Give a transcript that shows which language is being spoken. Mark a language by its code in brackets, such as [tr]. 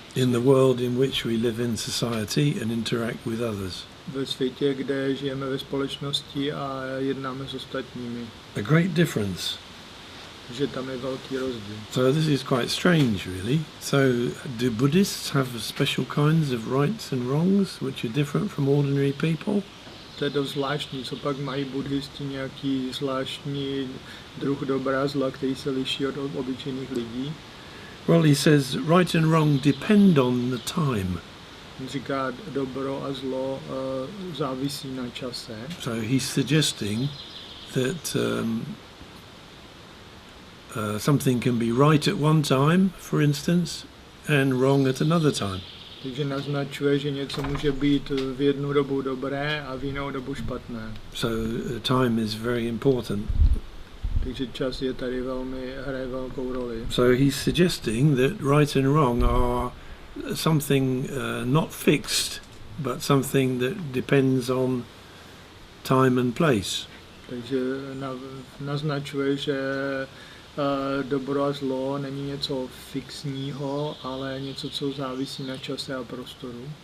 [en] In the world in which we live in society and interact with others. [cs] Ve světě, kde žijeme ve společnosti a jednáme s ostatními. [en] A great difference. [cs] Že tam je velký rozdíl. [en] So this is quite strange, really. So do Buddhists have special kinds of rights and wrongs which are different from ordinary people? [cs] To je dost zvláštní, co pak mají buddhisti nějaký zvláštní druh dobra a zla, který se liší od obyčejných lidí? [en] Well, he says right and wrong depend on the time. [cs] On říká, dobro a zlo závisí na čase. [en] So he's suggesting that something can be right at one time, for instance, and wrong at another time. [cs] Takže naznačuje, že něco může být v jednu dobu dobré a v jinou dobu špatné. [en] So time is very important. [cs] Takže čas je tady hraje velkou roli. [en] So he's suggesting that right and wrong are something not fixed, but something that depends on time and place. [cs] Takže naznačuje, že dobro a zlo není něco fixního, ale něco, co závisí na čase a prostoru.